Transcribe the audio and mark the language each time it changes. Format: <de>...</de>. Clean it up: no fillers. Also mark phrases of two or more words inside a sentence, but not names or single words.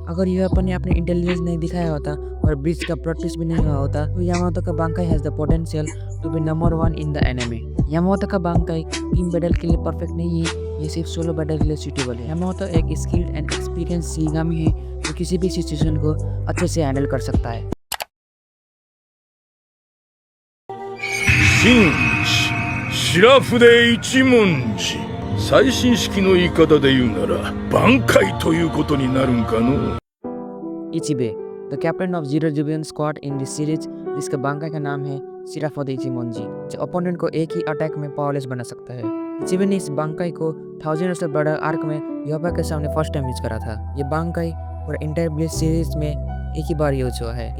<hi>अगर यह अपन ने अपने इंटेलिजेंस नहीं दिखाया होता और ब्रिज का</hi> <en>plot twist</en> <hi>भी नहीं हुआ होता तो यामामोतो का बांकाई</hi> <en>has the potential to be number 1 in the anime.</en> <hi>यामामोतो का बांकाई</hi> <en>team battle</en> <hi>के लिए परफेक्ट नहीं है, ये सिर्फ</hi> <en>solo battle</en> <hi>के लिए सूटेबल है। यामामोतो एक</hi> <en>skilled and experience</en> <hi>शिगामी है जो किसी भी सिचुएशन को अच्छे से हैंडल कर सकता है।</hi> <ja>紳士白筆一文字最新式の言い方で言うなら挽回ということになるんかの</ja> <hi>इचिबे</hi> <en>the captain of zero jubian squad in this series</en> <hi>जिसका बांकाई का नाम है शिराफुदे इचिमोंजी जो ओपोनेंट को एक ही अटैक में पावरलेस बना सकता है। इचिबे ने इस बांकाई को 1000 इयर्स ऑफ ब्लड आर्क में योपा के सामने</hi> <en>first time</en> <hi>यूज करा था। ये बांकाई और</hi> <en>entire Bleach series</en> <hi>में एक ही बार यूज हुआ है।</hi>